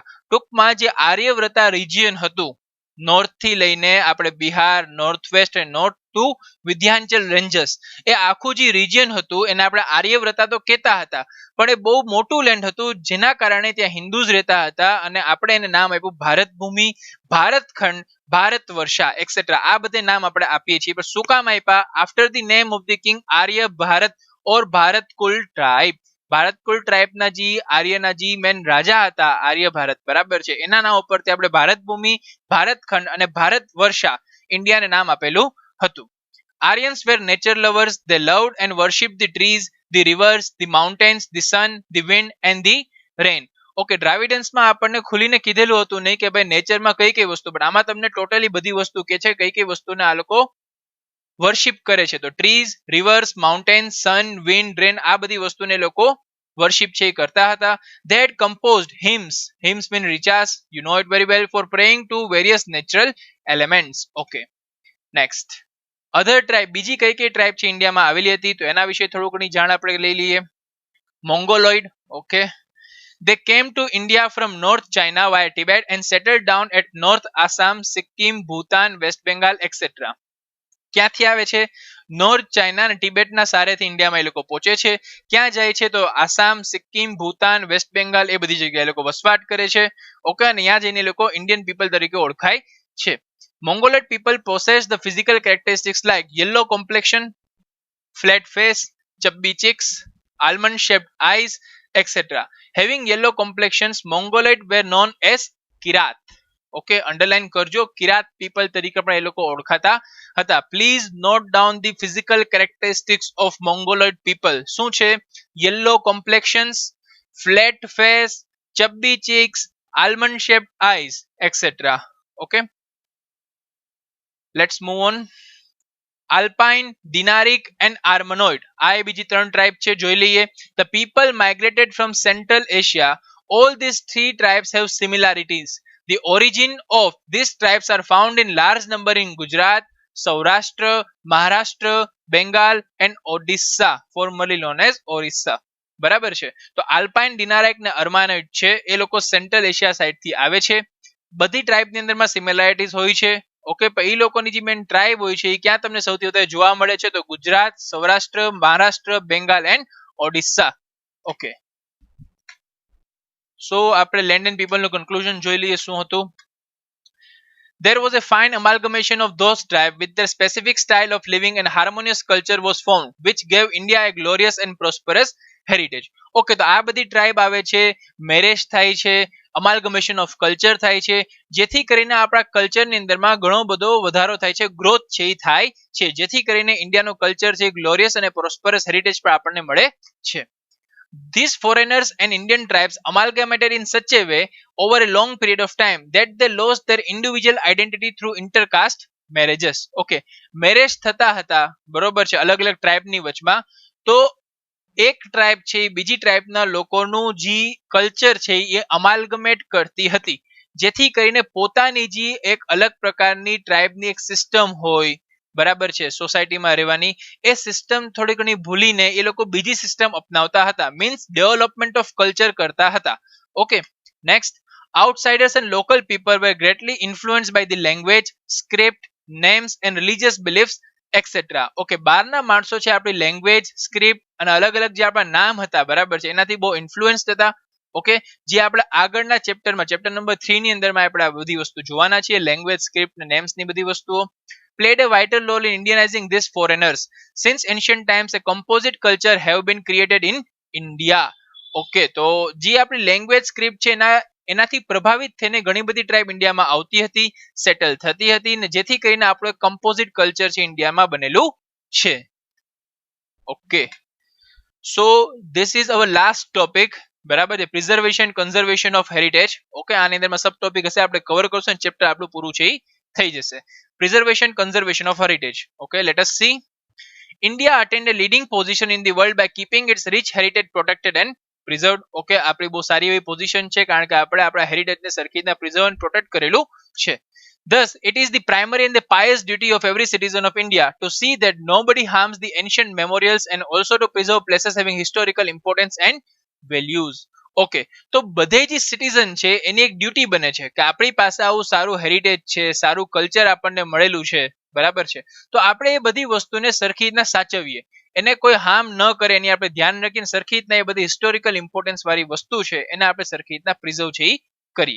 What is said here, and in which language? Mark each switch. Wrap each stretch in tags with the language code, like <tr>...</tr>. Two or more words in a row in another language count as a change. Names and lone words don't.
<gu>ટૂંકમાં જે આર્યવ્રતા રિજિયન હતું નોર્થ થી લઈને આપણે બિહાર,</gu> <en>north west</en> <gu>અને</gu> <en>North to Vindhyachal ranges,</en> <gu>એ આખું જે રિજિયન હતું એને આપણે આર્યવ્રતા તો કહેતા હતા, પણ એ બહુ મોટું લેન્ડ હતું જેના કારણે ત્યાં હિન્દુઝ રહેતા હતા અને આપણે એને નામ આપ્યું ભારત ભૂમિ, ભારતખંડ, ભારત વર્ષા એક્સેટ્રા, આ બધે નામ આપણે આપીએ છીએ. પણ શું કામ આપ્યા?</gu> <en>After the name of the king Arya Bharat or Bharatkul tribe.</en> <gu>ભારતકુલ ટ્રાઇબના જે આર્યના જે મેન રાજા હતા આર્ય ભારત, બરાબર છે, એના નામ ઉપરથી આપણે ભારત ભૂમિ, ભારતખંડ અને ભારત વર્ષા ઇન્ડિયાને નામ આપેલું હતું.</gu> <en>Aryans were nature lovers. They loved and worshipped the trees, the rivers, the mountains, the sun, the wind and the rain.</en> <gu>ઓકે, દ્રાવિડન્સમાં આપણને ખુલીને કીધેલું હતું નહીં કે ભાઈ નેચરમાં કઈ કઈ વસ્તુ, પણ આમાં તમને ટોટલી બધી વસ્તુ કે છે કઈ કઈ વસ્તુને આ લોકો વર્શિપ કરે છે. તો</gu> <en>trees, rivers, mountains, sun, wind, rain,</en> <gu>આ બધી વસ્તુને લોકો વર્શિપ છે એ કરતા હતા.</gu> <en>They had composed hymns. Hymns mean richas, you know it very well, for praying to various natural elements. Okay, next, other tribe,</en> <gu>બીજી કઈ કઈ ટ્રાઇબ છે ઇન્ડિયામાં આવેલી હતી તો એના વિશે થોડું ઘણી જાણ આપણે લઈ લઈએ. મોંગોલોઇડ. ઓકે,</gu> <en>they came to India from North China via Tibet and settled down at North Assam, Sikkim, Bhutan, West Bengal etc.</en> <gu>ક્યાંથી આવે છે? નોર્થ ચાઇના અને ટિબેટના સારેથી ઇન્ડિયામાં એ લોકો પહોંચે છે. ક્યાં જાય છે? તો આસામ, સિક્કિમ, ભૂતાન, વેસ્ટ બેંગાલ એ બધી જગ્યાએ લોકો વસવાટ કરે છે. ઓકે, અને ત્યાં જઈને લોકો</gu> <en>Indian people</en> <gu>તરીકે ઓળખાય છે.</gu> <en>Mongoloid people possess the physical characteristics like yellow complexion, flat face, chubby cheeks, almond-shaped eyes, etc. Having yellow complexions, Mongoloid were known as Kirat.</en> <gu>ઓકે, અંડરલાઈન કરજો, કિરાત પીપલ તરીકે પણ એ લોકો ઓળખાતા હતા.</gu> <en>Please note down the physical characteristics of Mongoloid people.</en> <gu>શું છે?</gu> <en>Yellow complexions, flat face, chubby cheeks, almond shaped eyes etcetera. Okay, let's move on.</en> <gu>આલ્પાઇન, દિનારિક એન્ડ આર્મનોઇડ, આ એ બીજી ત્રણ ટ્રાઇબ છે, જોઈ લઈએ.</gu> <en>The people migrated from Central Asia. All these three tribes have similarities. The origin of these tribes are found in large number in Gujarat, Saurashtra, Maharashtra, Bengal and Odisha, formerly known as Orissa.</en> <gu>બરાબર છે. તો આલ્પાઇન, ડિનારાઇક ને અર્માનોઇડ છે એ લોકો સેન્ટ્રલ એશિયા સાઇડ થી આવે છે. બધી ટ્રાઇબની અંદરમાં સિમિલારિટીઝ હોય છે. ઓકે, પણ એ લોકોની જે</gu> <en>main tribe</en> <gu>હોય છે એ ક્યાં તમને સૌથી વધારે જોવા મળે છે? તો ગુજરાત, સૌરાષ્ટ્ર, મહારાષ્ટ્ર, બેંગાલ એન્ડ ઓડિશા.</gu> <en>okay, so</en> <gu>આપણે</gu> <en>land and people</en> <gu>નું કન્ક્લુઝન જોઈ લઈએ શું હતું.</gu> <en>There was a fine amalgamation of those tribes with their specific style of living and harmonious culture was formed, which gave India a glorious and prosperous heritage.</en> <gu>ઓકે, તો આ બધી ટ્રાઇબ આવે છે, મેરેજ થાય છે,</gu> <en>amalgamation of culture</en> <gu>થાય છે, જેથી કરીને આપણા કલ્ચરની અંદરમાં ઘણો બધો વધારો થાય છે, ગ્રોથ છે એ થાય છે, જેથી કરીને ઇન્ડિયાનું કલ્ચર છે ગ્લોરિયસ અને</gu> <en>prosperous heritage</en> <gu>પણ આપણને મળે છે.</gu> <en>These foreigners and Indian tribes amalgamated in such a way over a long period of time that they lost their individual identity through intercaste marriages.</en> <gu>Okay, મેરેજ થતા હતા, બરોબર છે, અલગ અલગ ટ્રાઇબની વચમાં. તો એક ટ્રાઇબ છે બીજી ટ્રાઇબના લોકોનું જે કલ્ચર છે એ અમાલ્ગમેટ કરતી હતી, જેથી કરીને પોતાની જે એક અલગ પ્રકારની ટ્રાઇબની એક સિસ્ટમ હોય, બરાબર છે, સોસાયટીમાં રહેવાની, એ સિસ્ટમ થોડી ઘણી ભૂલીને એ લોકો બીજી સિસ્ટમ અપનાવતા હતા,</gu> <en>means development of culture</en> <gu>કરતા હતા.</gu> <en>Okay, next. Outsiders and local people were greatly influenced by the language, script, names and religious beliefs etc.</en> <gu>ઓકે, બહારના માણસો છે આપણી લેંગ્વેજ, સ્ક્રિપ્ટ અને અલગ અલગ જે આપણા નામ હતા, બરાબર છે, એનાથી બહુ ઇન્ફ્લુઅન્સ થતા. ઓકે, જે આપણે આગળના ચેપ્ટરમાં,</gu> <en>chapter number 3</en> <gu>ની અંદરમાં આપણે આ બધી વસ્તુ જોવાના છીએ, લેંગ્વેજ, સ્ક્રિપ્ટ અને નેમ્સની બધી વસ્તુઓ.</gu> <en>Played a vital role in Indianizing these foreigners. Since ancient times, a composite culture have been created in India.</en> <gu>ઓકે, તો જે આપણી</gu> <en>language script</en> <gu>છે એનાથી પ્રભાવિત થઈને ઘણી બધી ટ્રાઇબ ઇન્ડિયામાં આવતી હતી, સેટલ થતી હતી, ને જેથી કરીને આપણું</gu> <en>composite culture</en> <gu>છે ઇન્ડિયામાં બનેલું છે.</gu> <en>Okay, so this is our last topic,</en> <gu>બરાબર છે,</gu> <en>preservation conservation of heritage.</en> <gu>ઓકે, આની અંદરમાં</gu> <en>sub topic</en> <gu>હશે, આપણે કવર કરશું અને ચેપ્ટર આપણું પૂરું છે એ થઈ જશે.</gu> <en>Preservation conservation of heritage. Okay, let us see. India attained a leading position in the world by keeping its rich heritage protected and preserved.</en> <gu>ઓકે, આપણી બહુ સારી એવી પોઝિશન છે કારણ કે આપણે આપણા હેરિટેજને સરખી રીતના પ્રિઝર્વ અને પ્રોટેક્ટ કરેલું છે.</gu> <en>Thus, it is the primary and the pious duty of every citizen of India to see that nobody harms the ancient memorials and also to preserve places having historical importance and values.</en> <gu>ઓકે, તો બધે જે સિટીઝન છે એની એક ડ્યુટી બને છે કે આપણી પાસે આવું સારું હેરિટેજ છે, સારું કલ્ચર આપણને મળેલું છે, બરાબર છે, તો આપણે એ બધી વસ્તુને સરખી રીતના સાચવીએ, એને કોઈ હાર્મ ન કરે, એની આપણે ધ્યાન રાખીને સરખી રીતના એ બધી</gu> <en>historical importance</en> <gu>વાળી વસ્તુ છે એને આપણે સરખી રીતના પ્રિઝર્વ છે એ કરીએ.</gu>